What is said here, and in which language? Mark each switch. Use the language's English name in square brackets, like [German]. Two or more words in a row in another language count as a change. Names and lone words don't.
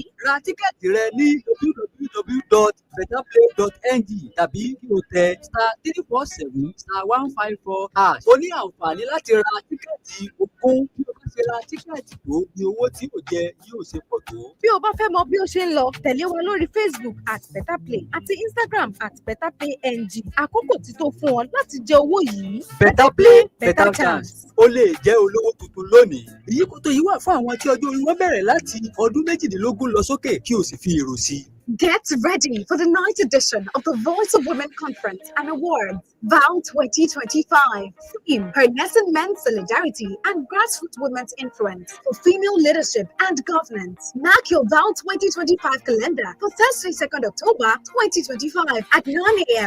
[Yoruba] ra tíkẹ́ẹ̀tì rẹ ní www.betterplay.ng tàbí kí o tẹ *347*154#. o ní àǹfààní láti ra tíkẹ́ẹ̀tì ogún bí o bá ṣe ra tíkẹ́ẹ̀tì tó ní owó tí o jẹ yóò ṣe pọ̀ tó. bí o bá fẹ́ mọ bí ó ṣe ń lọ tẹ̀lé wa lórí Facebook @betterplay àti Instagram @betterplayng. àkókò ti tó fún ọ láti jẹ owó yìí. [English] better play better chance. [Yoruba] o lè jẹ́ olówó tuntun lónìí. ìyíkòtò yìí wà fún àwọn tí ọjọ́ orí wọn bẹ̀rẹ̀ láti ọdún méjìdínlógún lọ sókè kí o sì fi èrò sí i. [English] Get ready for the ninth edition of the Voice of Women Conference and Awards, VOW 2025. Theme, Harnessing Men's Solidarity and Grassroots Women's Influence for Female Leadership and Governance. Mark your VOW 2025 calendar for Thursday, 2nd October 2025 at 9 a.m.